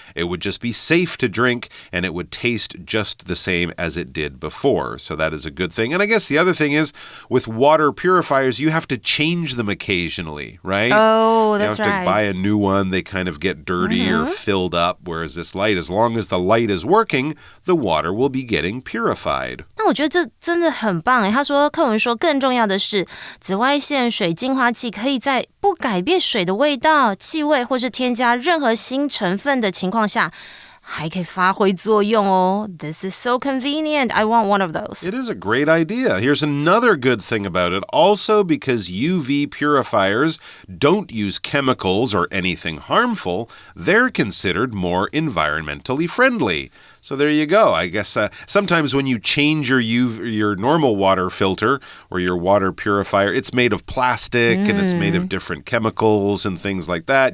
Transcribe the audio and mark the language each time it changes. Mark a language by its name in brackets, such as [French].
[English] It would just be safe to drink, and it would taste just the same as it did before. So that is a good thing. And I guess the other thing is, with water purifiers, you have to change them occasionally, right? Oh, that's right. You have to buy a new one. They kind of get dirty or filled up, whereas this light, as long as the light is working, the water will be getting purified. [Chinese] 那我觉得这真的很棒耶。他说课文说更重要的是紫外线水净化器可以在不改变水的味道、气味或是添加任何新成分的情况下还可以发挥作用哦。 [English] This is so convenient. I want one of those. It is a great idea. Here's another good thing about it. Also, because UV purifiers don't use chemicals or anything harmful, they're considered more environmentally friendly. So there you go. I guess sometimes when you change your normal water filter or your water purifier, it's made of plastic and it's made of different chemicals and things like that.